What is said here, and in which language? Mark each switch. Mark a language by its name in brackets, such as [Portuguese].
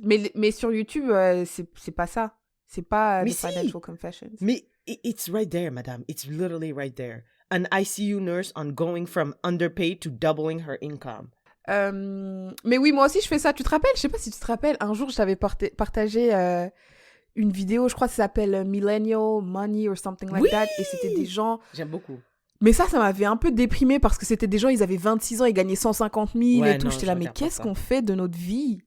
[French] Mais sur YouTube, c'est pas ça. C'est pas The Financial Confessions. [English] Mais it's right there, madame. It's literally right there. An ICU nurse on going from underpaid to doubling her income. [French] Mais oui, moi aussi, je fais ça. Tu te rappelles? Je sais pas si tu te rappelles. Un jour, je t'avais partagé... une vidéo, je crois que ça s'appelle Millennial Money [English] or something like that. [French] Et c'était des gens... J'aime beaucoup. Mais ça m'avait un peu déprimée parce que c'était des gens, ils avaient 26 ans, ils gagnaient 150 000 et tout. Non, j'étais là, mais qu'est-ce qu'on fait de notre vie?